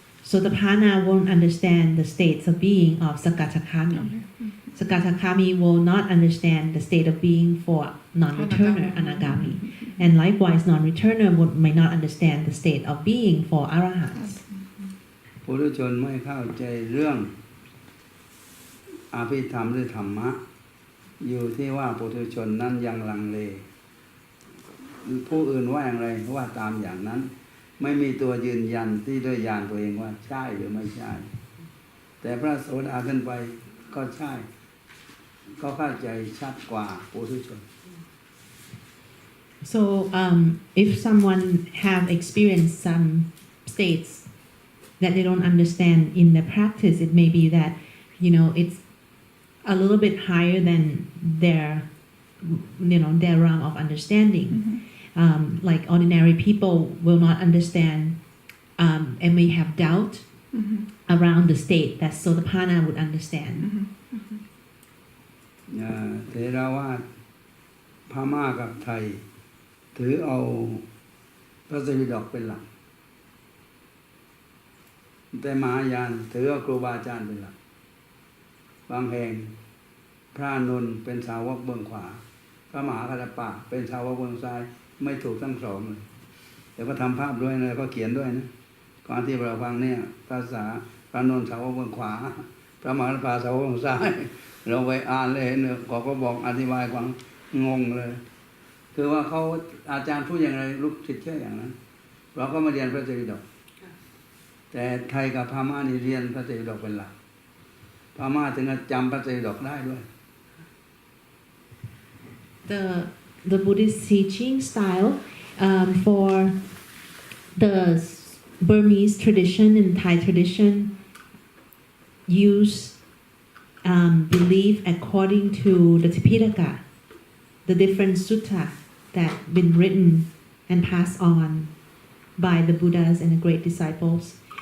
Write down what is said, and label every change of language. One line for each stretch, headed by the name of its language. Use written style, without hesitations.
English: Sotapanna won't understand the states of being of Sakatakami. Sakatakami will not understand the state of being for non-returner Anagami. And likewise, non-returner may not understand the state of being for Arahants.
Thai: ปุถุชนไม่เข้าใจเรื่องอภิธรรมหรือธรรมะ อยู่ที่ว่าปุถุชนนั้นยังลังเลผู้อื่นว่าอย่างไรว่าตามอย่างนั้นไม่มีตัวยืนยันที่ด้วยญาณตัวเองว่าใช่หรือไม่ใช่แต่พระโสดาขึ้นไปก็ใช่ก็เข้าใจชัดกว่าปุถุชน
English: So if someone have experienced some states that they don't understand in the practice, it may be that it's a little bit higher than their their realm of understanding. Like ordinary people will not understand and may have doubt around the state that Sotapanna would understand.
Thai: เทราวาสพม่ากับไทยถือเอาพระไตรปิฎกเป็นหลักแต่มหายานถือเอาครูบาอาจารย์เป็นหลัก บางแห่งพระอานนท์เป็นสาวกเบื้องขวาพระมหากัสสปะเป็นสาวกเบื้องซ้ายไม่ถูกทั้งสองเลยแต่ก็ทำภาพด้วยนะก็เขียนด้วยนะก่อนที่เราฟังเนี่ยภาษาพระอานนท์สาวกเบื้องขวาพระมหากัสสปะสาวกเบื้องซ้ายเราไปอ่านเลยเนี่ยก็บอกอธิบายความงงเลย คือว่าเขาอาจารย์พูดอย่างไรลูกศิษย์เชื่ออย่างนั้นเราก็มาเรียนพระไตรปิฎกแต่ไทยกับพม่านี่เรียนพระไตรปิฎกเป็นหลักพม่าถึงจะจำพระไตรปิฎกได้ด้วย
English: The Buddhist teaching style for the Burmese tradition and Thai tradition use belief according to the Tipitaka, the different sutta that been written and passed on by the Buddhas and the great disciples.